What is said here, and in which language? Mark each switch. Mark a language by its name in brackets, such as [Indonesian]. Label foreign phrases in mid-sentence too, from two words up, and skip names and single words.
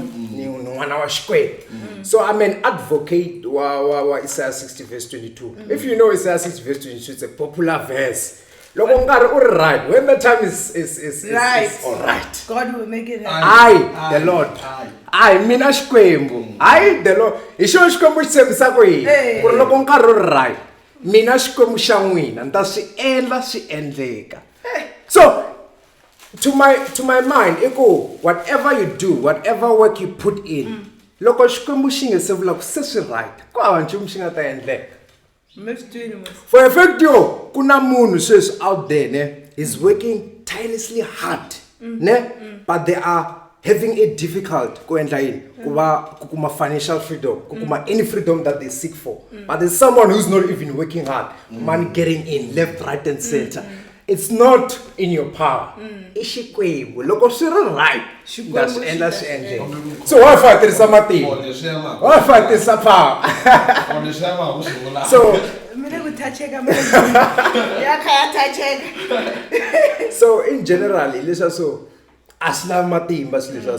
[English] 1 hour square. So I'm an advocate of Isaiah 60 verse 22. If you know Isaiah 60 verse 22, it's a popular verse. Right. When the time is right. All right. God will make it happen. I, the Lord. I [Tsonga] mina xikwembu. [English] I the Lord. [Tsonga] Isho xikwembu xi tshembisa ku yini? [English] Ku ri loko nkarhi wu ri right. [Tsonga] Mina xikwembu xa n'wina ni ta swi endla swi endleka. [English] So to my mind, [Tsonga] iku [English] whatever you do, whatever work you put in, [Tsonga] loko xikwembu xi nge se vula ku se swi right. Ku hava nchumu xi nga ta endleka. [English] For a fact, [Tsonga] kuna munhu [English] says out there, ne, is working tirelessly hard, ne, but they are having it difficult. Kukuma financial freedom, kukuma any freedom that they seek for. But there's someone who's not even working hard, money getting in left, right, and center. It's not in your power. [Tsonga] Ishikwembu, loko swi right. [English] That's endless. So why fight this something? Why fight this power? So in general, listen, so [Tsonga] asla matimba [English] listen.